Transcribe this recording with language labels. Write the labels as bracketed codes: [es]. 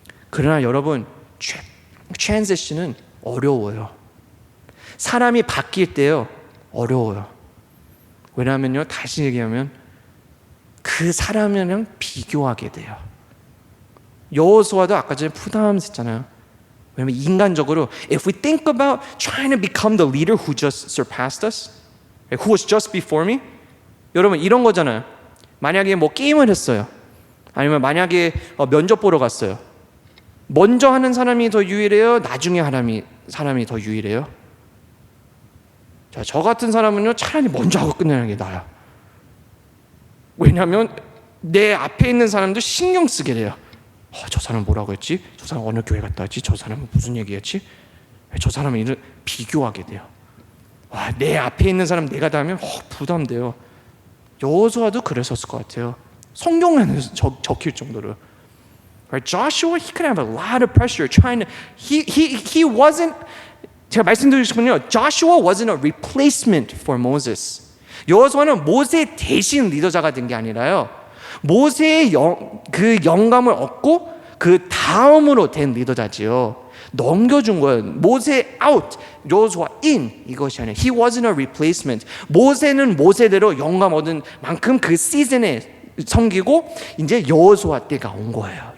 [ko] 그러나 여러분, 트랜지션은 어려워요. 사람이 바뀔 때요, 어려워요. 왜냐하면요, 다시 얘기하면 그 사람이랑 비교하게 돼요. 여호수아도 아까 전에 푸담했잖아요. 왜냐면 인간적으로 [en] if we think about trying to become the leader who just surpassed us, who was just before me, [ko] 여러분 이런 거잖아요. 만약에 뭐 게임을 했어요. 아니면 만약에 면접 보러 갔어요. 먼저 하는 사람이 더 유일해요? 나중에 하는 사람이 더 유일해요? 자, 저 같은 사람은요, 차라리 먼저 하고 끝내는 게 나아요. 왜냐하면 내 앞에 있는 사람도 신경 쓰게 돼요. 저 사람 뭐라고 했지? 저 사람 어느 교회 갔다 왔지? 저 사람은 무슨 얘기했지? 저 사람은 이런 비교하게 돼요. 내 앞에 있는 사람 내가 다 하면 부담돼요. 여호수아도 그랬었을 것 같아요. 성경에는 적힐 정도로. [en] Joshua, he could have a lot of pressure trying to. He wasn't. [ko] 제가 말씀드리고 싶은요. [en] Joshua wasn't a replacement for Moses. [ko] 여호수아는 모세 대신 리더자가 된 게 아니라요. 모세의 그 영감을 얻고 그 다음으로 된 리더자지요. 넘겨준 거예요. 모세 out, 여호수아 in, 이것이 아니에요. [en] He wasn't a replacement. [ko] 모세는 모세대로 영감 얻은 만큼 그 시즌에 섬기고 이제 여호수아 때가 온 거예요.